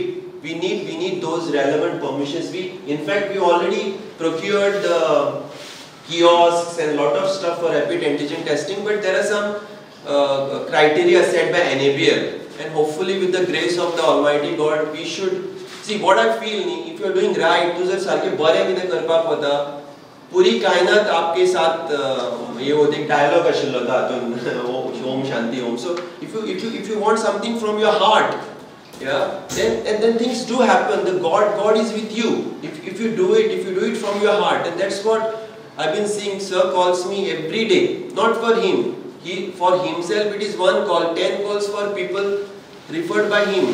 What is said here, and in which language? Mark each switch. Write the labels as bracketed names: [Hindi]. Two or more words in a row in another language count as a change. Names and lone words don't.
[English] We need those relevant permissions. In fact, we already procured the kiosks and lot of stuff for rapid antigen testing, but there are some criteria set by NABL, and hopefully with the grace of the Almighty God, we should see what I feel. If you are doing right, [Konkani] तू जर सारकें बरें किनें करपाक वता, [Hindi] पूरी कायनात आपके साथ [Konkani] ये होते एक डायलॉग आशिल्लो तातून ओम शांति ओम. [English] So if you want something from your heart, yeah, then things do happen. The God is with you. If you do it from your heart, and that's what I've been seeing. Sir calls me every day, not for him. For himself it is one call, 10 calls for people referred by him.